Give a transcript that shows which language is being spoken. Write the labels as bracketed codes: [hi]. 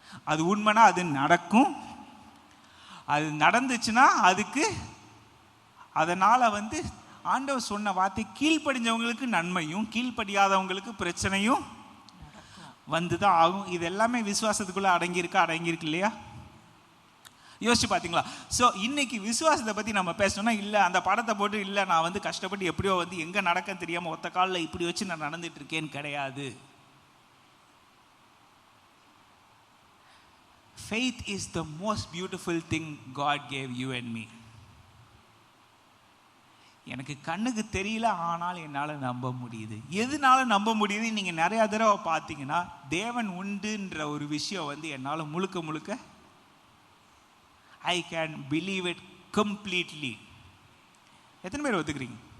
[ta] அது உண்மைனா அது நடக்கும். அது நடந்துச்சுன்னா அதுக்கு அதனால் வந்து ஆண்டவர் சொன்ன வார்த்தை கீழ்ப்படிஞ்சவங்களுக்கு நன்மையும் கீழ்ப்படியாதவங்களுக்கு பிரச்சனையும் வந்து தான் ஆகும். இது எல்லாமே விசுவாசத்துக்குள்ளே அடங்கியிருக்கு இல்லையா? யோசிச்சு பார்த்தீங்களா? ஸோ இன்னைக்கு விசுவாசத்தை பற்றி நம்ம பேசணும்னா இல்லை அந்த படத்தை போட்டு இல்லை நான் வந்து கஷ்டப்பட்டு எப்படியோ வந்து எங்கே நடக்க தெரியாமல் ஒத்த காலில் இப்படி வச்சு நான் நடந்துட்டு இருக்கேன்னு கிடையாது. [en] Faith is the most beautiful thing God gave you and me. [ta] எனக்கு கண்ணுக்கு தெரியல, ஆனால் என்னால் நம்ப முடியுது. எதனால நம்ப முடியுது? நீங்கள் நிறையா தடவை பார்த்தீங்கன்னா தேவன் உண்டுன்ற ஒரு விஷயம் வந்து என்னால் முழுக்க [en] I can believe it completely. [ta] எத்தனை பேர் ஒத்துக்கிறீங்க?